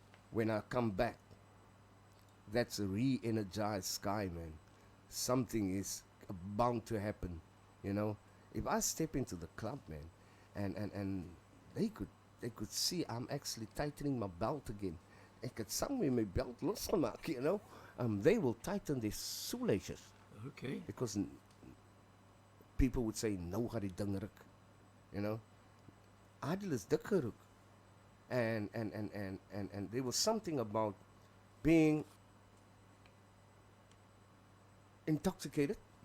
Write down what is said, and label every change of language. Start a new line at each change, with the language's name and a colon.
English: When I come back, that's a re-energized Sky, man. Something is bound to happen, you know. If I step into the club, man, and they could see I'm actually tightening my belt again.
Afrikaans: ek het saam met my belt losgemaak,
English: you know. They will tighten their shoelaces Okay. because people would say,
Afrikaans: nou gaan die ding ruk,
English: you know.
Afrikaans: Adil is dik geruk.
English: And there was something about being intoxicated.